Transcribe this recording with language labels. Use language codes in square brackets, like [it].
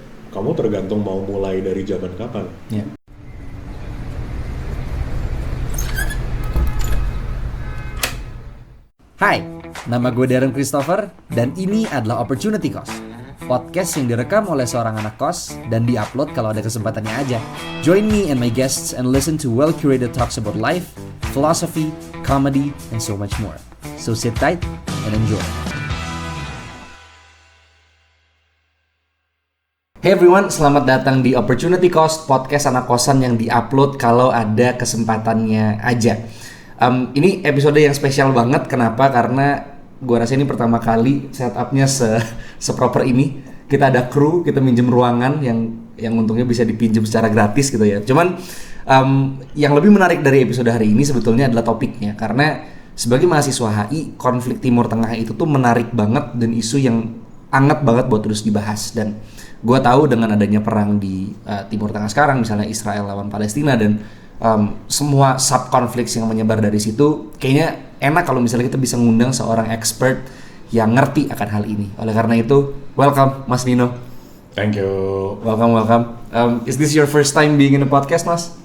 [id] Kamu tergantung mau mulai dari zaman kapan. Hai, nama gue Darren Christopher dan ini adalah Opportunity Cost, podcast yang direkam oleh seorang anak kos dan diupload kalau ada kesempatannya aja. [en] Join me and my guests and listen to well-curated talks about life, philosophy, comedy, and so much more. So sit tight and enjoy. Hey everyone, [id] selamat datang di Opportunity Cost, podcast anak kosan yang diupload kalau ada kesempatannya aja. Ini episode yang spesial banget. Kenapa? Karena gue rasa ini pertama kali setupnya seproper ini. Kita ada kru, kita minjem ruangan yang untungnya bisa dipinjam secara gratis gitu ya. Cuman yang lebih menarik dari episode hari ini sebetulnya adalah topiknya. Karena sebagai mahasiswa HI, konflik Timur Tengah itu tuh menarik banget dan isu yang hangat banget buat terus dibahas. Dan gue tahu dengan adanya perang di Timur Tengah sekarang, misalnya Israel lawan Palestina dan semua sub-konflik yang menyebar dari situ, kayaknya enak kalau misalnya kita bisa ngundang seorang expert yang ngerti akan hal ini. Oleh karena itu, [en] welcome [id] Mas Nino. [en] Thank you. Welcome. Is this your first time being in a podcast, Mas?